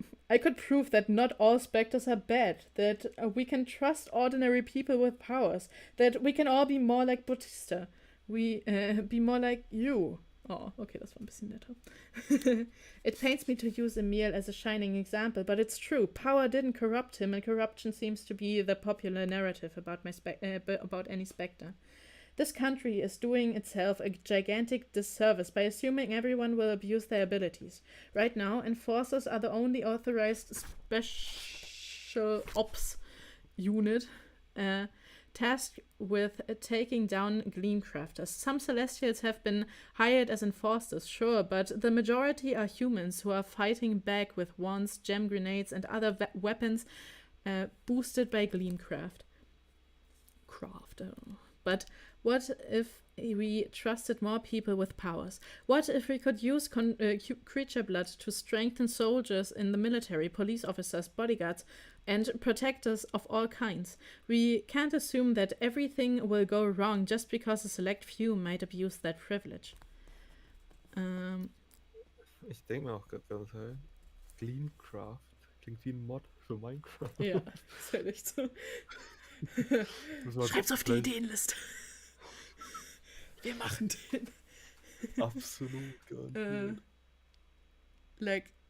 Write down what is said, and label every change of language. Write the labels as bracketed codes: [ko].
[en] I could prove that not all specters are bad, that we can trust ordinary people with powers, that we can all be more like Bautista, we be more like you. [de] Oh, okay, das war ein bisschen netter. [en] It pains me to use Emil as a shining example, but it's true. Power didn't corrupt him, and corruption seems to be the popular narrative about about any specter. This country is doing itself a gigantic disservice by assuming everyone will abuse their abilities. Right now, enforcers are the only authorized special ops unit tasked with taking down Gleamcrafters. Some Celestials have been hired as enforcers, sure, but the majority are humans who are fighting back with wands, gem grenades, and other weapons boosted by Gleamcraft. But what if we trusted more people with powers? What if we could use creature blood to strengthen soldiers in the military, police officers, bodyguards, and protectors of all kinds? We can't assume that everything will go wrong just because a select few might abuse that privilege. [de] Ich denke mir auch gerade, Teil. Gleamcraft. Klingt wie ein Mod für Minecraft. Ja, ist halt echt so. Schreib's auf die Ideenliste. Wir machen den. Absolut gar nicht.